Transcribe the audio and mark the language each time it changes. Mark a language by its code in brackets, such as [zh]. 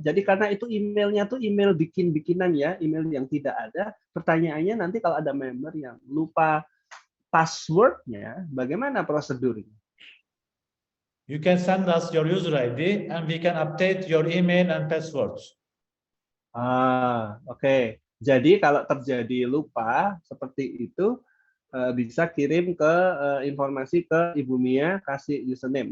[id] Jadi karena itu emailnya tuh email bikin-bikinan ya, email yang tidak ada. Pertanyaannya nanti kalau ada member yang lupa passwordnya, bagaimana prosedurnya? [en] You can send us your user ID and we can update your email and passwords. [id] Oke. Jadi kalau terjadi lupa seperti itu, bisa kirim ke informasi ke Ibu Mia, kasih username.